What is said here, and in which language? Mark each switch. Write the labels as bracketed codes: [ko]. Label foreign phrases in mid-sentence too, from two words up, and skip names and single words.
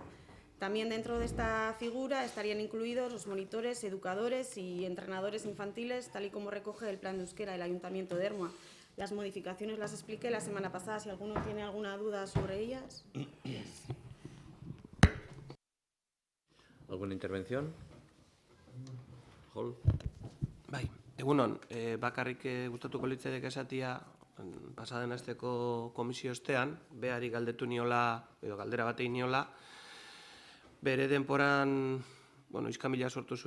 [es] También dentro de esta figura estarían incluidos los monitores, educadores y entrenadores infantiles, tal y como recoge el plan de euskera del Ayuntamiento de Ermua. Las modificaciones las expliqué la semana pasada, si alguno tiene alguna duda sobre ellas. ¿Alguna intervención? Hol. [eu] Bai, egunon, bakarrik gustatuko litzaidake esatia pasaden asteko komisio ostean, Beari galdetu niola, edo galdera bat egin niola, bere denporan, iskamila sortu zuen